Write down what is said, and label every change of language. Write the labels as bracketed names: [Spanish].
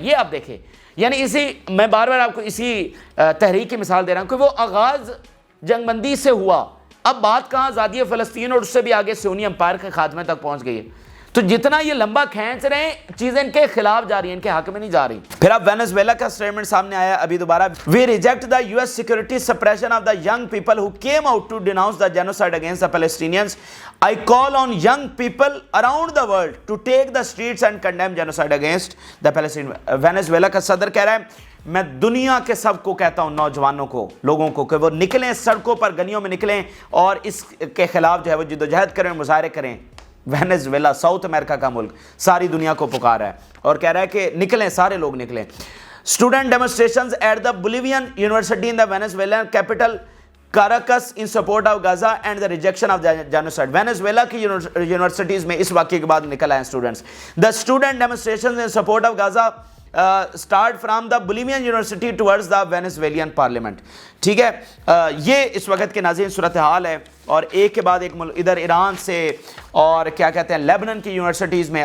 [Urdu] یہ آپ دیکھیں, یعنی میں بار بار آپ کو اسی تحریک کی مثال دے رہا ہوں کہ وہ آغاز جنگ بندی سے ہوا, اب بات کہاں آزادی فلسطین اور اس سے بھی آگے صہیونی امپائر کے خاتمے تک پہنچ گئی ہے. تو جتنا یہ لمبا کھینچ رہے ہیں چیزیں ان کے خلاف جا رہی ہیں, ان کے حق میں نہیں جا رہی. پھر اب وینزویلا کا سٹیٹمنٹ سامنے آیا ابھی دوبارہ. [English] We reject the US security suppression of the young people who came out to denounce the genocide against the Palestinians. I call on young people around the world to take the streets and condemn genocide against the Palestinians. [Urdu] Venezuela کا صدر کہہ رہا ہے میں دنیا کے سب کو کہتا ہوں, نوجوانوں کو, لوگوں کو, کہ وہ نکلیں سڑکوں پر, گلیوں میں نکلیں اور اس کے خلاف جو ہے وہ جدوجہد کریں, مظاہرے کریں. وینزویلا ساؤتھ امریکا کا ملک ساری دنیا کو پکار ہے اور کہہ رہا ہے کہ نکلیں, سارے لوگ نکلیں. [English] Student demonstrations at the Bolivian university in the Venezuelan capital Caracas in support of Gaza and the rejection of genocide. [Urdu] Venezuela کی یونیورسٹیز میں اس واقعے کے بعد نکل آئے students. [English] The student demonstrations in support of Gaza start from the Bolivian university towards the Venezuelan parliament. [Urdu] ٹھیک ہے, یہ اس وقت کے ناظرین صورتحال ہے. اور ایک کے بعد ایک ادھر ایران سے اور کیا کہتے ہیں لیبنان کی یونیورسٹیز میں.